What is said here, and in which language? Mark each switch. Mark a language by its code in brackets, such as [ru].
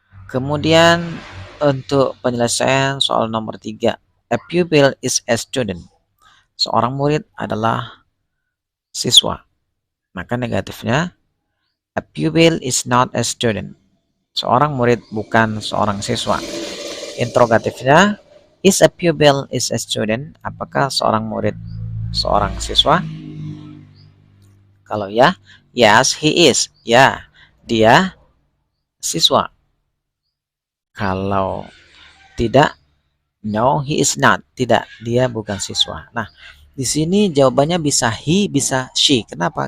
[id] Kemudian untuk penyelesaian soal nomor 3, [en] a pupil is a student. [id] Seorang murid adalah siswa. Maka negatifnya, [en] a pupil is not a student. [id] Seorang murid bukan seorang siswa. [en] Interrogatifnya, is a pupil is a student? [id] Apakah seorang murid seorang siswa? Kalau ya, [en] yes he is. [id] Ya, dia siswa. Kalau tidak, [en] no he is not. [id] Tidak, dia bukan siswa. Nah, di sini jawabannya bisa he, bisa she. Kenapa?